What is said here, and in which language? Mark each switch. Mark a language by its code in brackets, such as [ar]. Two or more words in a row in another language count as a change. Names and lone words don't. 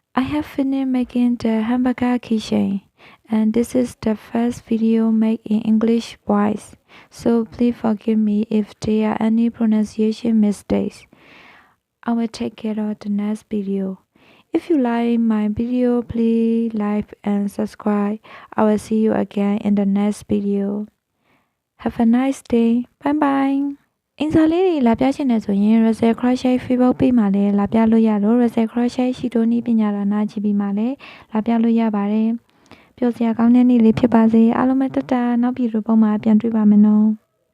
[en] have finished making the hamburger keychain, and this is the first video made in English voice, so please forgive me if there are any pronunciation mistakes. I will take care of the next video. If you like my video, please like and subscribe. I will see you again in the next video. Have a nice day. Bye bye. [my] အင်စာလေးတွေလာပြချင်တယ်ဆိုရင် Rezel Crochet Facebook page မှာလည်းလာပြလို့ရလို့ Rezel Crochet ရှိတိုးနည်းပညာဒါန GB မှာလည်းလာပြလို့ရပါတယ်ပျော်စရာကောင်းတဲ့နေ့လေးဖြစ်ပါစေအားလုံးပဲတတနောက်ဗီဒီယိုပုံမှာပြန်တွေ့ပါမယ်နော်